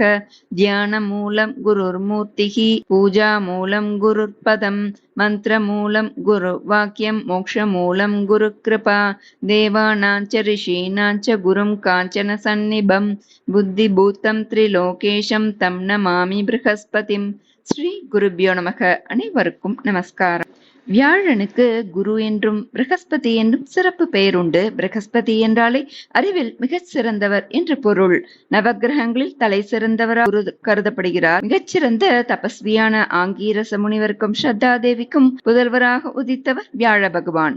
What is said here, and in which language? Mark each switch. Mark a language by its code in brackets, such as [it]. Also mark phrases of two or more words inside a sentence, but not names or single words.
[sa] ध्यानमूलं गुरुर्मूर्तिः पूजामूलं गुरुर्पदम् मन्त्रमूलं गुरुवाक्यं मोक्षमूलं गुरुकृपा देवानां च ऋषीणां च गुरुं काञ्चन सन्निभं बुद्धिभूतं त्रिलोकेशं तं नमामि बृहस्पतिं. श्री गुरुभ्यो नमः. [ta] அனைவருக்கும் நமஸ்காரம். வியாழனுக்கு குரு என்றும் பிரகஸ்பதி என்றும் சிறப்பு பெயர் உண்டு. பிரகஸ்பதி என்றாலே அறிவில் மிகச் சிறந்தவர் என்று பொருள். நவகிரகங்களில் தலை சிறந்தவராக குரு கருதப்படுகிறார். மிகச்சிறந்த தபஸ்வியான ஆங்கீரச முனிவருக்கும் ஸ்ரத்தா தேவிக்கும் புதல்வராக உதித்தவர் வியாழ பகவான்.